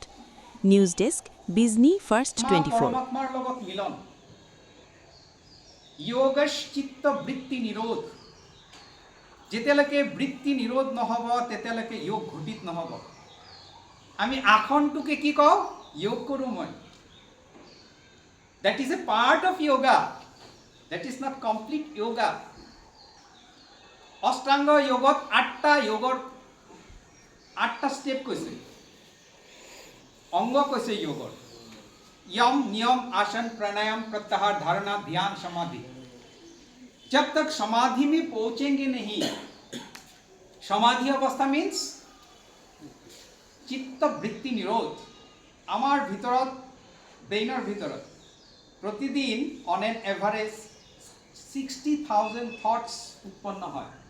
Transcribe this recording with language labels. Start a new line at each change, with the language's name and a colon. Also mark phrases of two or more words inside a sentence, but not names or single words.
Assamese: নিউজ ডেস্ক, বিজনী ফাৰ্ষ্ট 24।
Sanskrit: যোগশ্চিত্ত বৃত্তি নিৰোধ।
Assamese: যেতিয়ালৈকে বৃত্তি নিৰোধ নহ'ব তেতিয়ালৈকে যোগ ঘটিত নহ'ব। আমি আসনটোকে কি কওঁ? যোগ কৰোঁ মই।
English: That is a part of yoga. That is not complete yoga.
Assamese: অষ্টাংগ যোগত ৮টা যোগৰ ৮টা ষ্টেপ কৈছে, অংগ কৈছে যোগৰ।
Sanskrit: यम नियम आसन प्राणायाम प्रत्याहार धारणा ध्यान समाधि।
Hindi: जब तक समाधि में पहुंचेंगे नहीं, समाधि अवस्था मीन्स चित्त वृत्ति निरोध।
Assamese: আমাৰ ভিতৰত ব্ৰেইনৰ ভিতৰত প্ৰতিদিন
English: on an average
Assamese: 60,000 থ'টছ উৎপন্ন হয়।